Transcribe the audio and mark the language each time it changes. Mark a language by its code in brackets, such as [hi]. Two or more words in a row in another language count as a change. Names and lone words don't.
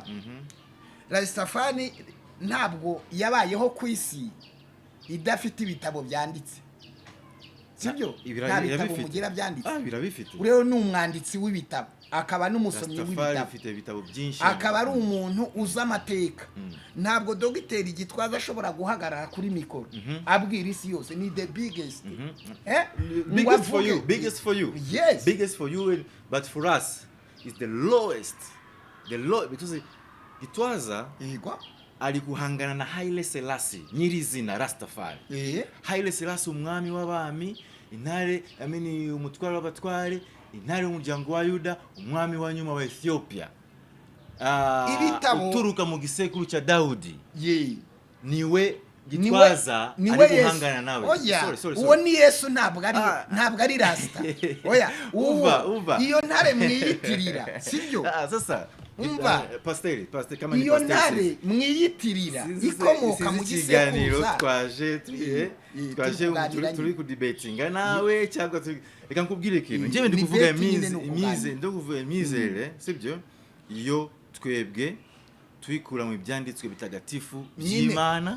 [rw] Rastafari ntabwo yabayeho ku isi idafite ibitabo byanditse, sibyo? Nta bitabo mugira byanditse. Birabifite. Rero ni umwanditsi w'ibitabo, akaba n'umusomyi w'ibitabo, afite ibitabo byinshi, akaba ari umuntu uzi amateka. Ntabwo dogiteri Gitwaza ashobora guhagarara kuri mikoro abwira isi yose ni [en] the biggest, biggest for you, yes, biggest for you, but for us is the lowest, because Gitwaza [rw] yego ari guhangana na Haile Selassie nyirizina Rastafari. Haile Selassie umwami w'abami, intare umutware w'abatware, intare y'umuryango wa Yuda, umwami wa nyuma wa Ethiopia, uturuka mu gisekuru cya Daudi. Niwe Gitwaza ari guhangana nawe. [en] Sorry. [rw] Uwo ni Yesu, ntabwo ari Rasta. Oya, umva iyo ntare mwiyitirira, sibyo? [sw] Sasa pasteur kama ni [rw] iyo ntare mwiyitirira ikomoka mu gisekuruza. Twaje turi ku debatinga nawe cyangwa reka nkubwire ikintu. Njyewe ndi kuvuga imizere, sibyo? Iyo twebwe twikura mu byanditswe bitagatifu by'Imana,